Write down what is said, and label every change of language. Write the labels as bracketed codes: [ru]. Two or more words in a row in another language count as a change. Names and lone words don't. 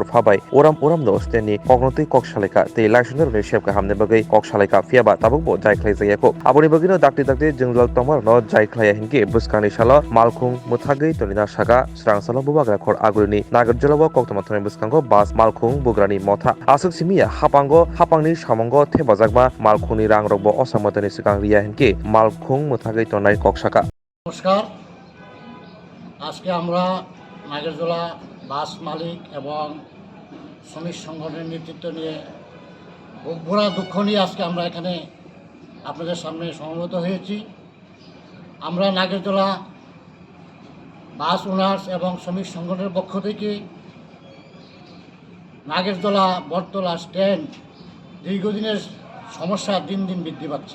[trp] phabai oram steni kognotui koksaleka tei laisonrokni sebka hamne bagui koksaleka phiaba tabukbo jaikhlaijayako aboni bagino dakti Jwngjalrog tongmarno jaiklaya hinke bwskangni salo Malkhung mwthagui tonina saka Swrangchati Bubgrarog Agurni Nagerjala koktomathoni bwskango bas Malkhung Bubgrarogni motha asuk simia hapangni samongo thebajagma Malkhungni rangrokbo osamatoni sikang riya hinke Malkhung mwthagui tonai koksaka [bn] নমস্কার আজকে আমরা নাগেরজলা বাস মালিক এবং শ্রমিক সংগঠনের নেতৃত্ব নিয়ে বুক ভরা দুঃখ নিয়ে আজকে আমরা এখানে আপনাদের সামনে সমবেত হয়েছি। আমরা নাগেরজলা বাস ওনার্স এবং শ্রমিক সংগঠনের পক্ষ থেকে নাগেরজলা বটতলা স্ট্যান্ড দীর্ঘদিনের সমস্যা দিন দিন বৃদ্ধি পাচ্ছে।